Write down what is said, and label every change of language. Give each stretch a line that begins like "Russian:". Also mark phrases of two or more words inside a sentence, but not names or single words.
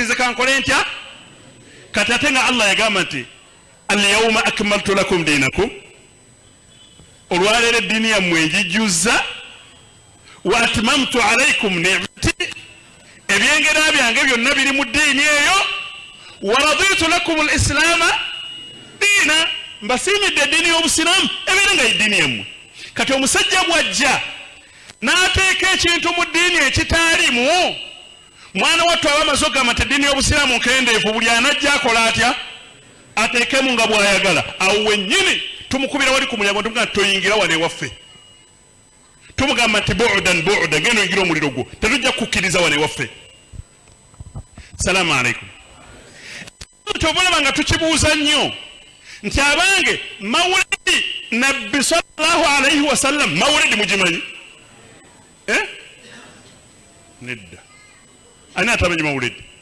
Ganda: nze kankole ntya kati ate nga Allah yagamba nti
Arabic: اليوم أكملت لكم دينكم
Ganda: olwaleero eddiini yammwe njijjuzza
Arabic: وأتممت عليكم نعمتي
Ganda: ebyengera byange byonna biri mu ddiini eyo
Arabic: ورضيت لكم الإسلام دينا
Ganda: mbasiimidde eddiini y'obusiraamu ebeera nga eddiini yammwe kati omusajja bw'ajja n'ateeka ekintu mu ddiini ekitaalimu mwana wattu aba amaze okugamba nti eddiini y'obusiraamu nkendeevu buli anajja akola atya ateekemu nga bw'ayagala awo wennyini tumukubira wali ku mulyango tumugamba nti toyingira wano ewaffe tumugamba nti bu'udan ngeno oyingira omuliro gwo tetujja kukkiriza wano ewaffe
Arabic: سلام عليكم
Ganda: kyobalaba nga tukibuuza nnyo nti abange mawulidi nabbi
Arabic: صلى الله عليه وسلم
Ganda: mawulidi mugimanyi nedda ani atamanyi mawulidi